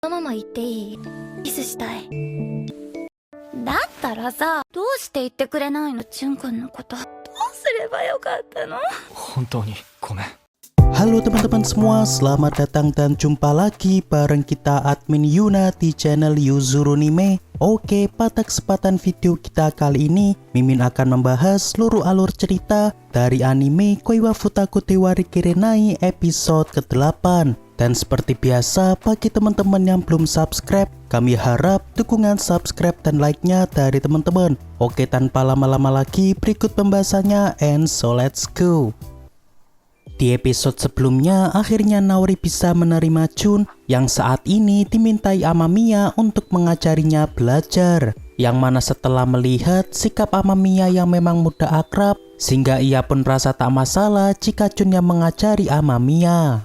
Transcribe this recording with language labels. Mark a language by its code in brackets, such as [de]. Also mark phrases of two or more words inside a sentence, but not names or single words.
[ja] このまま言っていい？キスしたい。だったらさ、どうして言ってくれないの？チュン君のこと。どうすればよかったの？本当にごめん。 [id] Halo teman-teman semua, selamat datang dan jumpa lagi bareng kita admin Yuna di channel Yuzurunime. Oke, pada kesempatan video kita kali ini, Mimin akan membahas seluruh alur cerita dari anime Koi wa Futaku Dewa Rikirenai episode ke-8. Dan seperti biasa, bagi teman-teman yang belum subscribe, kami harap dukungan subscribe dan like-nya dari teman-teman. Oke, tanpa lama-lama lagi, berikut pembahasannya, [en] and so let's go. [id] Di episode sebelumnya, akhirnya Naori bisa menerima Jun yang saat ini dimintai Amamiya untuk mengajarinya belajar. Yang mana setelah melihat sikap Amamiya yang memang mudah akrab, sehingga ia pun merasa tak masalah jika Jun yang mengajari Amamiya.